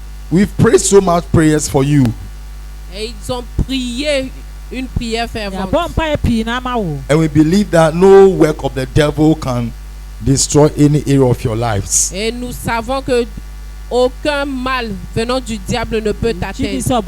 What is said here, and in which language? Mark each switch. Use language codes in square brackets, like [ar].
[en] We've prayed so much prayers for you. [fr] Et ils ont prié une prière fervente. [en] And we believe that no work of the devil can destroy any area of your lives. [fr] Et nous savons que aucun mal venant du diable ne peut t'atteindre.